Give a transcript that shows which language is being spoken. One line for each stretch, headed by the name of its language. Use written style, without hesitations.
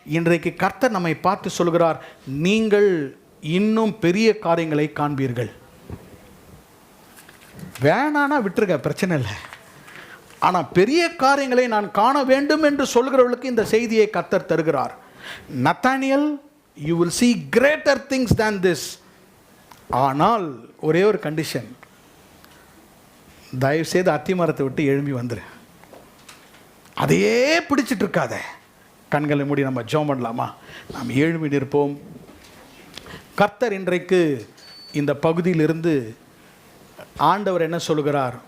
Tamil: இன்றைக்கு கர்த்தர் நம்மை பார்த்து சொல்கிறார், நீங்கள் இன்னும் பெரிய காரியங்களை காண்பீர்கள். வேணானா விட்டுருங்க, பிரச்சனை இல்லை. ஆனால் பெரிய காரியங்களை நான் காண வேண்டும் என்று சொல்கிறவர்களுக்கு இந்த செய்தியை கர்த்தர் தருகிறார்.
English: Nathaniel, you will see greater things than this.
Tamil: ஆனால் ஒரே ஒரு கண்டிஷன், தயவுசெய்து அத்திமரத்தை விட்டு எழும்பி வந்துரு. அதையே பிடிச்சிட்டு இருக்காத. கண்களை மூடி நம்ம ஜெபம் பண்ணலாமா? நாம் எழும்பி நிற்போம். கர்த்தர் இன்றைக்கு இந்த பகுதியிலிருந்து ஆண்டவர் என்ன சொல்கிறார்?